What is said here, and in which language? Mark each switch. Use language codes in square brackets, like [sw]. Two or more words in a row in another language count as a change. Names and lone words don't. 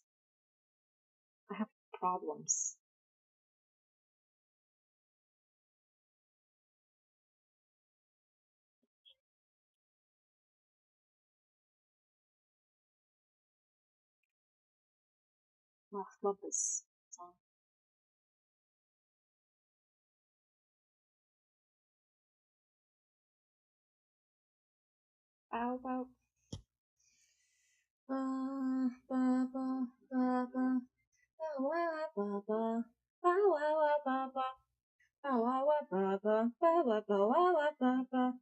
[en] I have problems. Oh, love this song. Bow, bow. Ba, ba, ba, ba, ba. Ba, wa, ba, ba. Ba, wa, wa, ba, ba. Ba, wa, wa, ba, ba. Ba, wa, ba, wa, wa, ba, ba.